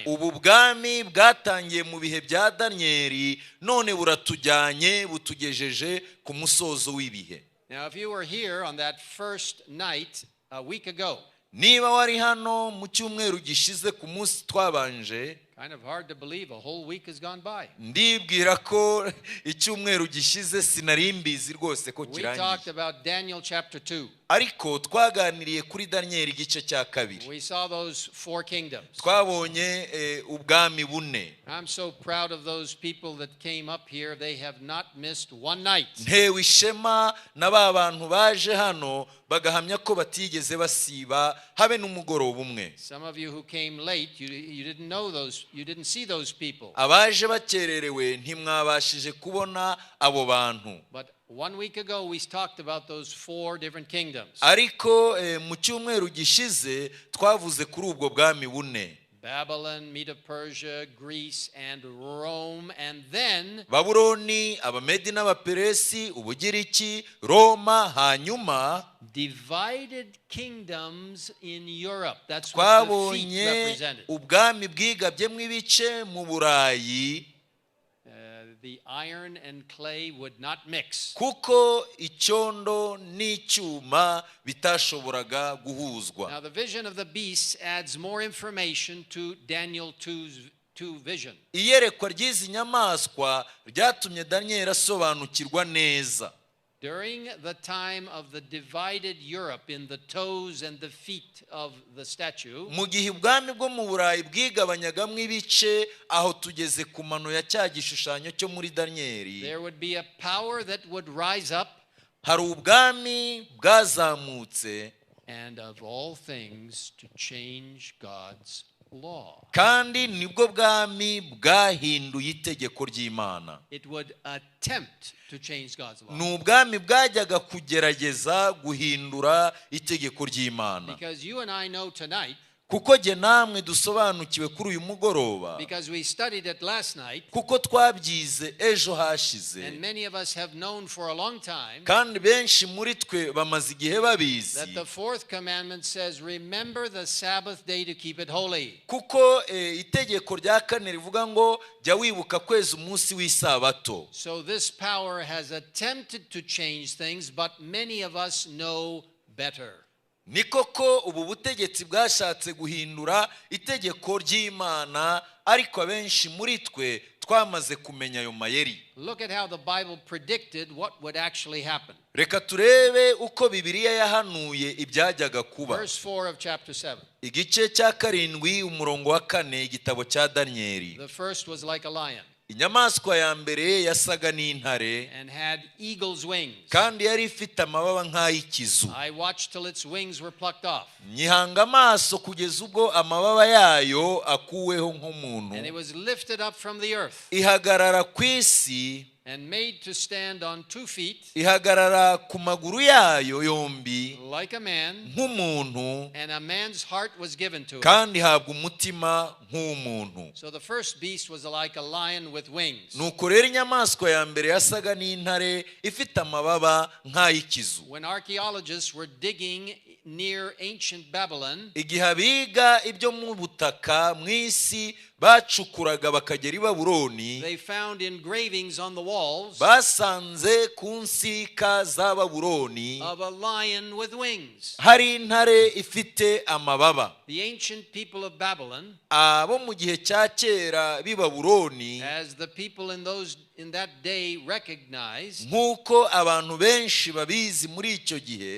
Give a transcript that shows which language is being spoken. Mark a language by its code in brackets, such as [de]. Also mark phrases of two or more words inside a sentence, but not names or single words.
[rw] Ubu bwami bwatangiye mu bihe bya Danieli, none buratujyanye butugejeje ku musozo w'ibihe. [en] Now if you were here on that first night a week ago, [rw] Niba wari hano mu cyumweru gishize ku munsi twabanje, [en] kind of hard to believe a whole week has gone by. [rw] ndibwira ko icyumweru gishize sinari mbizi rwose ko [en] We [rw] kirangiye. [en] talked about Daniel chapter 2. [rw] Ariko twaganiriye kuri Danieli igice cya 2. [en] We saw those four kingdoms. [rw] Twabonye ubwami bune. [en] I'm so proud of those people that came up here. They have not missed one night. [rw] Ntewe ishema na ba bantu baje hano bagahamya ko batigeze basiba habe n'umugoroba umwe. [en] Some of you who came late, you didn't know those, you didn't see those people. [rw] Abaje bakererewe ntimwabashije kubona abo bantu. [en] But 1 week ago we talked about those four different kingdoms. [rw] Ariko mu cyumweru gishize twavuze kuri ubwo bwami bune. [en] Babylon, Medo-Persia, Greece, and Rome, and then [rw] Babuloni, Abamedi n'Abaperesi, Ubugiriki, Roma, hanyuma [en] divided kingdoms in Europe. That's what the feet [rw] twabonye [en] represented. [rw] ubwami bwigabyemo ibice mu Burayi, [en] The iron and clay would not mix. [rw] kuko icyondo n'icyuma bitashoboraga guhuzwa. [en] Now the vision of the beasts adds more information to Daniel 2 vision. [rw] Iyerekwa ry'izi nyamaswa ryatumye Daniel asobanukirwa neza. [en] During the time of the divided Europe in the toes and the feet of the statue, [rw] mu gihe ubwami bwo mu Burayi bwigabanyagamo ibice, aho tugeze ku mano ya cya gishushanyo cyo muri Danieli, [en] there would be a power that would rise up, [rw] hari ubwami bwazamutse, [en] and of all things to change God's law. [rw] kandi nibwo bwami bwahinduye itegeko ry'Imana. [en] It would attempt to change God's law. [rw] Ni ubwami bwajyaga kugerageza guhindura itegeko ry'Imana. [en] Because you and I know tonight, [rw] kuko jye namwe dusobanukiwe kuri uyu mugoroba, [en] because we studied it last night, [rw] kuko twabyize ejo hashize, [en] and many of us have known for a long time, [rw] kandi benshi muri twe bamaze igihe babizi, [en] that the fourth commandment says, remember the Sabbath day to keep it holy. [rw] kuko itegeko rya kane rivuga ngo jya wibuka kweza umunsi w'isabato. [en] So this power has attempted to change things, but many of us know better. [rw] Ni koko ubu butegetsi bwashatse guhindura itegeko ry'Imana, ariko abenshi muri twe twamaze kumenya ayo mayeri. [en] Look at how the Bible predicted what would actually happen. [rw] Reka turebe uko Bibiliya yahanuye ibyajyaga kuba. [en] Verse 4 of chapter 7. [rw] Igice cya 7 umurongo wa 4 igitabo cya Danieli. [en] The first was like a lion, [rw] inyamaswa ya mbere yasaga n'intare, [en] and had eagle's wings. [rw] kandi yari ifite amababa nk'ay'ikizu. [en] I watched till its wings were plucked off, [rw] nyihanga amaso kugeza ubwo amababa yayo akuweho nk'umuntu. [en] and it was lifted up from the earth, [rw] ihagarara ku isi, [en] and made to stand on 2 feet, [rw] ihagarara ku maguru yayo yombi [en] like a man, [rw] nk'umuntu, [en] and a man's heart was given to it. [rw] kandi ihabwa umutima nk'umuntu. [en] So the first beast was like a lion with wings. [rw] nuko rero inyamaswa ya mbere yasaga n'intare ifite amababa nk'ay'ikizu. [en] When archaeologists were digging near ancient Babylon, [rw] igihe abiga ibyo mu butaka mu isi bacukuraga bakagera i Babuloni, [en] they found engravings on the walls [rw] basanze ku nsika za Babuloni [en] of a lion with wings. [rw] hari intare ifite amababa. [en] The ancient people of Babylon, [rw] abo mu gihe cya kera b'i Babuloni, [en] as the people in that day recognized, [rw] nk'uko abantu benshi babizi muri icyo gihe,